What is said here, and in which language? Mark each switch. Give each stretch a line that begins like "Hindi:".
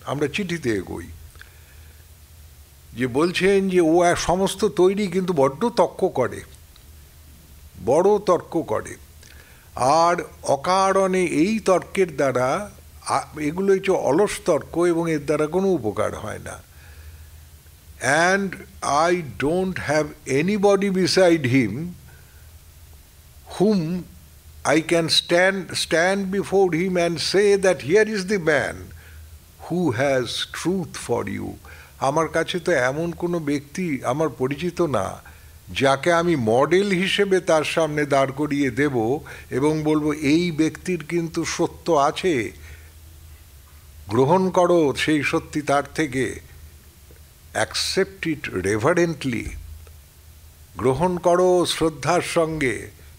Bangla: আমরা চিঠিতে এগোই যে বলছেন যে ও সমস্ত তৈরি, কিন্তু বড্ড তর্ক করে, বড় তর্ক করে, আর অকারণে এই তর্কের দ্বারা, এগুলো হচ্ছে অলস তর্ক এবং এর দ্বারা কোনো উপকার হয় না।
English: And I don't have anybody beside him whom I can stand before him and say that here is the man who has truth for you.
Bangla: আমার কাছে তো এমন কোনো ব্যক্তি আমার পরিচিত না যাকে আমি মডেল হিসেবে তার সামনে দাঁড় করিয়ে দেব এবং বলবো এই ব্যক্তির কিন্তু সত্য আছে, গ্রহণ করো সেই সত্যি তার থেকে,
English: accept it reverently,
Bangla: গ্রহণ করো শ্রদ্ধার সঙ্গে।